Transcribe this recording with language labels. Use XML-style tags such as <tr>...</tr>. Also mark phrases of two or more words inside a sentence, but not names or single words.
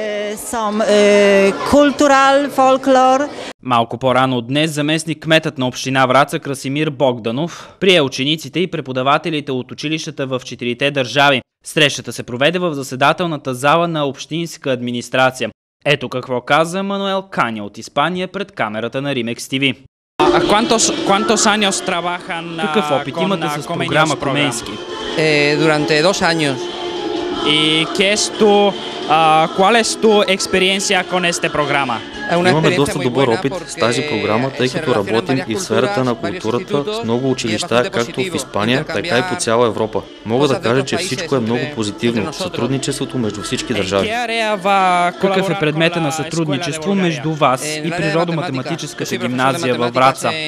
<bg>Малко по-рано днес заместник-кметът на община Враца Красимир Богданов прие учениците и преподавателите от училищата в 4 държави. Срещата се проведе в заседателната зала на общинска администрация. Ето какво каза Мануел Каня от Испания пред камерата на Римекс ТВ. Какъв опит имате с програма Коменски?</bg> <es>Durante 2 años. ¿Cuál es tu experiencia con esta programa?</es> <bg>Имаме доста добър опит с тази програма, тъй като работим и в сферата на културата с много училища, както в Испания, така и по цяла Европа. Мога да кажа, че всичко е много позитивно. Сътрудничеството между всички държави. Какъв е предмета на сътрудничество между вас и природо-математическата гимназия във Враца?</bg>